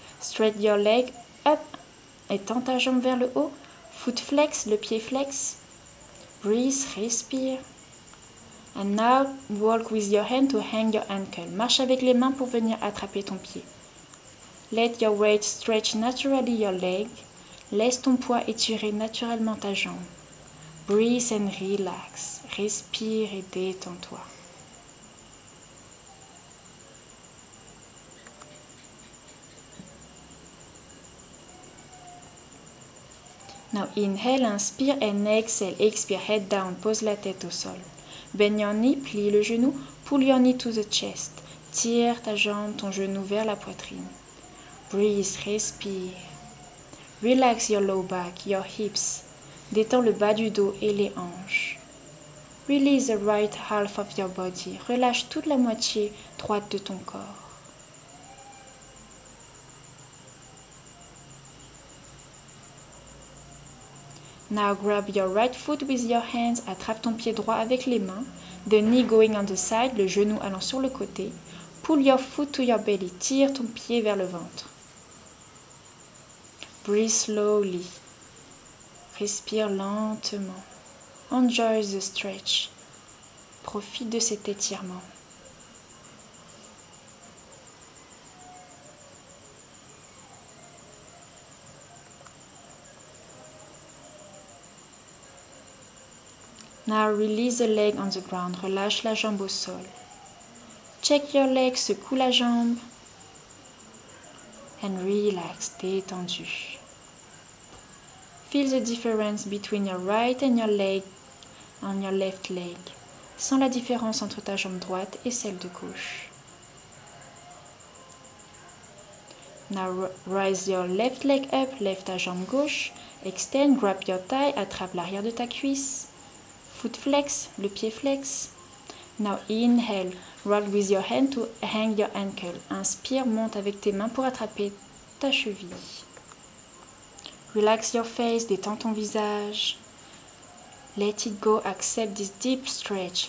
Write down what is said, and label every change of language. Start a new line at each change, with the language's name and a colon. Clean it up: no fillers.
English: Straight your leg up,
French: étends ta jambe vers le haut.
English: Foot flex,
French: le pied flex.
English: Breathe,
French: respire.
English: And now walk with your hand to hang your ankle.
French: Marche avec les mains pour venir attraper ton pied.
English: Let your weight stretch naturally your leg.
French: Laisse ton poids étirer naturellement ta jambe.
English: Breathe and relax.
French: Respire et détends-toi.
English: Now inhale,
French: inspire
English: and exhale.
French: Expire,
English: head down,
French: pose la tête au sol.
English: Bend your knee,
French: plie le genou,
English: pull your knee to the chest.
French: Tire ta jambe, ton genou vers la poitrine.
English: Breathe,
French: respire.
English: Relax your low back, your hips.
French: Détends le bas du dos et les hanches.
English: Release the right half of your body.
French: Relâche toute la moitié droite de ton corps.
English: Now grab your right foot with your hands.
French: Attrape ton pied droit avec les mains.
English: The knee going on the side,
French: le genou allant sur le côté.
English: Pull your foot to your belly.
French: Tire ton pied vers le ventre.
English: Breathe slowly.
French: Respire lentement.
English: Enjoy the stretch.
French: Profite de cet étirement.
English: Now release the leg on the ground.
French: Relâche la jambe au sol.
English: Check your leg,
French: secoue la jambe.
English: And relax,
French: détendu.
English: Feel the difference between your right and your left leg.
French: Sens la différence entre ta jambe droite et celle de gauche.
English: Now raise your left leg up,
French: lève ta jambe gauche.
English: Extend, grab your thigh,
French: attrape l'arrière de ta cuisse.
English: Foot flex,
French: le pied flex.
English: Now inhale, roll with your hand to hang your ankle.
French: Inspire, monte avec tes mains pour attraper ta cheville.
English: Relax your face,
French: détends ton visage.
English: Let it go, accept this deep stretch.